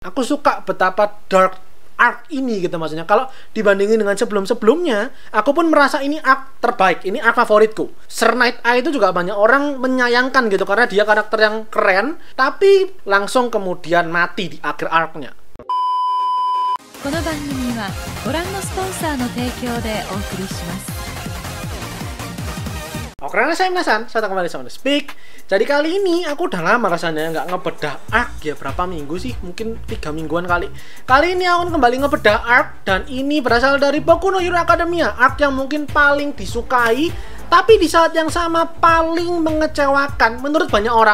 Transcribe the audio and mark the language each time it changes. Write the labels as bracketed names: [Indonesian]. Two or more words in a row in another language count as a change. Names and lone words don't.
[Indonesian] Aku suka betapa [English] dark arc [Indonesian] ini gitu maksudnya. Kalau dibandingin dengan sebelum-sebelumnya, aku pun merasa ini arc terbaik, ini arc favoritku. Sir Night Eye itu juga banyak orang menyayangkan gitu karena dia karakter yang keren, tapi langsung kemudian mati di akhir arc-nya. [Japanese] この番組はご覧のスポンサーの提供でお送りします。 [Indonesian] Oke, saya Minasan, saya kembali sama The Speak. Jadi kali ini aku udah lama rasanya nggak ngebedah arc ya, berapa minggu sih? Mungkin 3 mingguan kali. Kali ini aku kembali ngebedah arc, dan ini berasal dari Boku no Hero Academia, arc yang mungkin paling disukai, tapi di saat yang sama paling mengecewakan menurut banyak orang.